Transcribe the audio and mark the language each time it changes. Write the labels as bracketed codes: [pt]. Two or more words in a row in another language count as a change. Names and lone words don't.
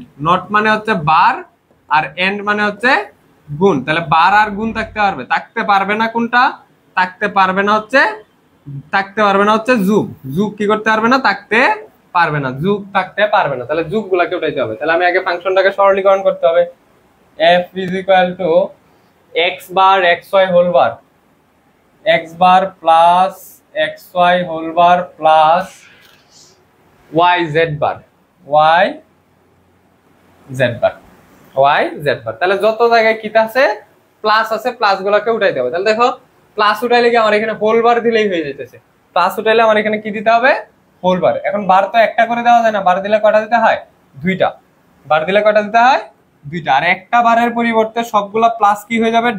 [bn] নট মানে হচ্ছে বার আর এন্ড মানে হচ্ছে গুণ। তাহলে বার আর গুণ থাকতে পারবে। থাকতে পারবে না কোনটা? থাকতে পারবে না হচ্ছে যুগ। যুগ কি করতে পারবে না? থাকতে পারবে না। যুগ থাকতে পারবে না। তাহলে যুগ গুলাকে উঠাইতে হবে। তাহলে আমি আগে ফাংশনটাকে সরলীকরণ করতে হবে। [en] f is equal to x bar xy whole bar, x bar plus xy whole bar plus yz bar, yz bar, yz bar। [bn] তাহলে যত জায়গায় কি আছে প্লাস আছে, প্লাস গুলাকে উঠাইতে হবে। তাহলে দেখো প্লাস উঠাইলে কি আমার এখানে [en] whole bar [bn] দিলেই হয়ে যেতেছে। প্লাস উঠাইলে আমার এখানে কি দিতে হবে? [en] whole bar. [bn] এখন বার তো একটা করে দেওয়া যায় না, বার দিলে কয়টা দিতে হয়? দুইটা। বার দিলে কয়টা দিতে হয়? দুইটা। আর একটা বারের পরিবর্তে সবগুলা প্লাস কি হয়ে যাবে?